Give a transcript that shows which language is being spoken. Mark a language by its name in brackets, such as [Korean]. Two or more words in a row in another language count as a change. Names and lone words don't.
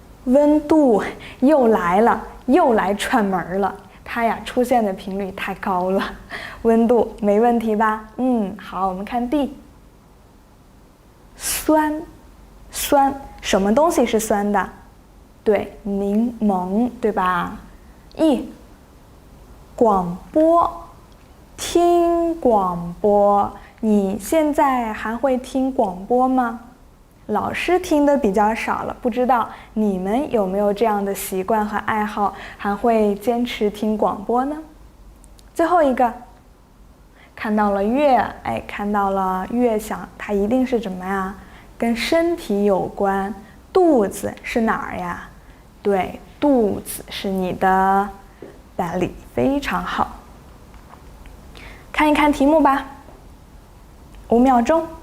[Chinese] 溫度又來了，又來串門了。它呀出現的頻率太高了。溫度沒問題吧？好，我們看 D。酸，酸，什麼東西是酸的？對，檸檬，對吧？E。廣播，聽廣播。你現在還會聽廣播嗎？老師聽的比較少了，不知道你們有沒有這樣的習慣和愛好，還會堅持聽廣播呢？最後一個，看到了月，看到了月相，它一定是什麼呀？跟身體有關。肚子是哪兒呀？對，肚子是你的belly，非常好。看一看題目吧，5秒鐘。